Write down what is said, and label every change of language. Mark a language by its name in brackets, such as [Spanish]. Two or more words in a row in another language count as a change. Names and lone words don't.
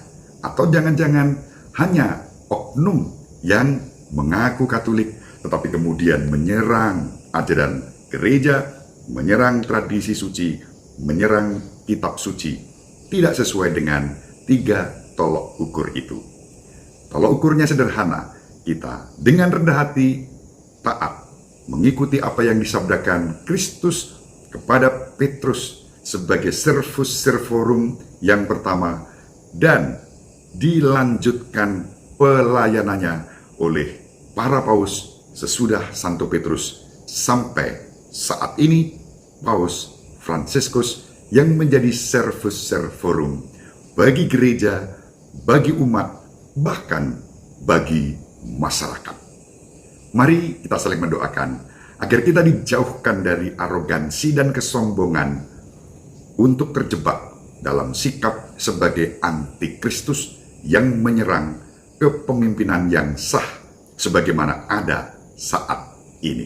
[Indonesian] Atau jangan-jangan hanya oknum yang mengaku Katolik, tetapi kemudian menyerang ajaran gereja, menyerang tradisi suci, menyerang kitab suci, tidak sesuai dengan 3 tolak ukur itu. Tolak ukurnya sederhana, kita dengan rendah hati, taat, mengikuti apa yang disabdakan Kristus kepada Petrus sebagai [Latin] servus servorum [Indonesian] yang pertama, dan dilanjutkan pelayanannya oleh para paus sesudah Santo Petrus sampai saat ini Paus Fransiskus yang menjadi [Latin] servus servorum [Indonesian] bagi gereja, bagi umat, bahkan bagi masyarakat. Mari kita saling mendoakan agar kita dijauhkan dari arogansi dan kesombongan untuk terjebak dalam sikap sebagai antikristus yang menyerang kepemimpinan yang sah sebagaimana ada saat ini.